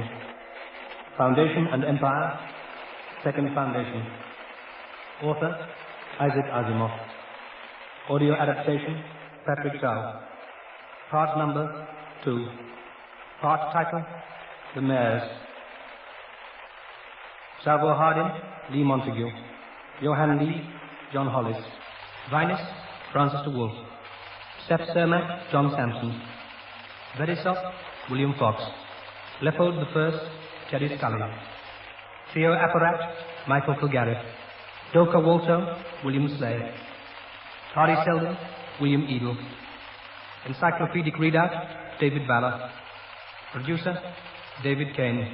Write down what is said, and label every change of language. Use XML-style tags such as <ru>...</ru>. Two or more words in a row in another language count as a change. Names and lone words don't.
<en>Foundation and Empire, Second Foundation. Author, Isaac Asimov. Audio adaptation, Patrick Chow. Part number 2. Part title, The Mares. Salvo Hardin, Lee Montague. Johann Lee, John Hollis. Vinus, Francis de Wolfe. Seth Cermak, John Sampson. Verisov, William Fox. Leopold I, Terry Scully. Theo Apparat, Michael Kilgareth. Doka Walto, William Slade. Hari Seldon, William Edel. Encyclopedic readout, David Ballard. Producer, David Kane.</en>